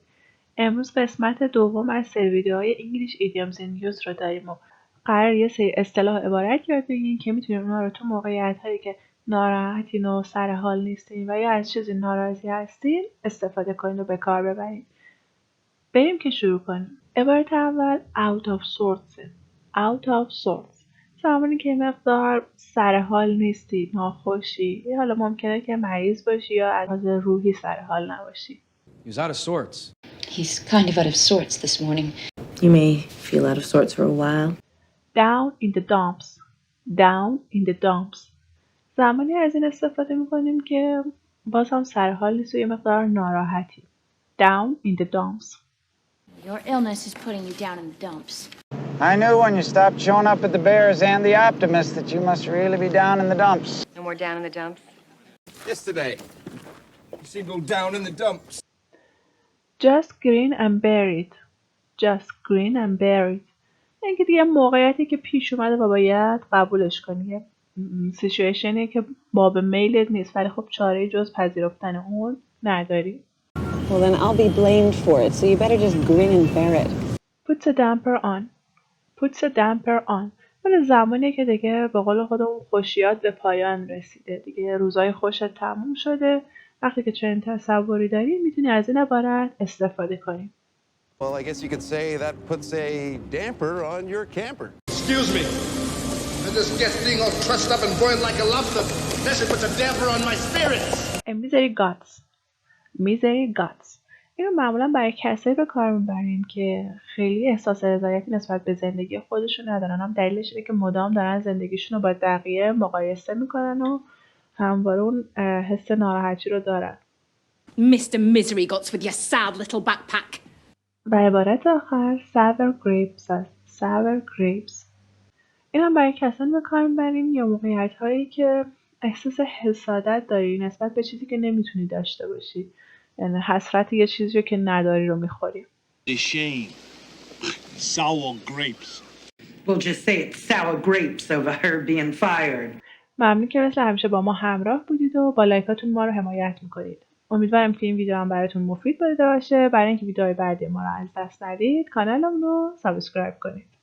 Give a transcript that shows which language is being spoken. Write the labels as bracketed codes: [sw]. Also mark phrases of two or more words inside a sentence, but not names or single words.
[fa] امروز قسمت دوم از سری ویدئوهای [en] English idioms in use [fa] رو داریم و قرار یه سری اصطلاح و عبارت یاد بگیریم که میتونیم اونا رو تو موقعیت هایی که ناراحتین و سر حال نیستین و یا از چیزی ناراضی هستین استفاده کنین و به کار ببرین. بریم که شروع کنیم. عبارت اول [en] out of sorts. out of sorts [fa] زمانی که مقدار سر حال نیستی، ناخوشی، یا حالا ممکنه که مریض باشی یا از لحاظ روحی سر حال نباشی. [en] He was out of sorts. He's kind of out of sorts this morning. You may feel out of sorts for a while. down in the dumps. down in the dumps [fa] زمانی از این استفاده میکنیم که باز هم سر حال نیست و یه مقدار ناراحتی. [en] down in the dumps. Your illness is putting you down in the dumps. I knew when you stopped showing up at the Bears and the Optimist that you must really be down in the dumps. And we're down in the dumps? Yesterday, you seemed all down in the dumps. just grin and bear it. just grin and bear it. [fa] اینکه دیگه موقعیتی که پیش اومده و باید قبولش کنی. یه سیچویشنیه که باب میلت نیست ولی خب چاره جز پذیرفتن اون نداری. [en] Well, then I'll be blamed for it, so you better just grin and bear it. puts a damper on. puts a damper on [fa] ولی زمانی که دیگه به قول خودمون خوشیات به پایان رسیده، دیگه روزای خوشت تموم شده، وقتی که چنین تصوری داری میتونی از این عبارت استفاده کنی. [en] Well, I guess you could say that puts a damper on your camper. Excuse me. I just get being all trussed up and boiled like a lobster. This puts a damper on my spirits. misery guts. misery guts [fa] اینو معمولا برای کسایی به کار میبریم که خیلی احساس رضایتی نسبت به زندگی خودشون ندارن. هم دلیلش اینه که مدام دارن زندگیشون رو با بقیه مقایسه میکنن و همواره اون حس ناراحتی رو دارن. [en] Mr. Misery Guts with your sad little backpack. [fa] و عبارت آخر [en] sour grapes [fa] است. [en] sour grapes [fa] این هم برای کسانی به کار میبریم یا موقعیت هایی که احساس حسادت داری نسبت به چیزی که نمیتونی داشته باشی، یعنی حسرت یه چیزی رو که نداری رو میخوری. [en] shame. Sour grapes. We'll just say it's sour grapes over her being fired. [fa] ممنون که مثل همیشه با ما همراه بودید و با لایکاتون ما رو حمایت میکنید. امیدوارم که این ویدیو هم براتون مفید بوده باشه. برای اینکه ویدیوهای بعدی ما رو از دست ندید کانالمون رو سابسکرایب کنید.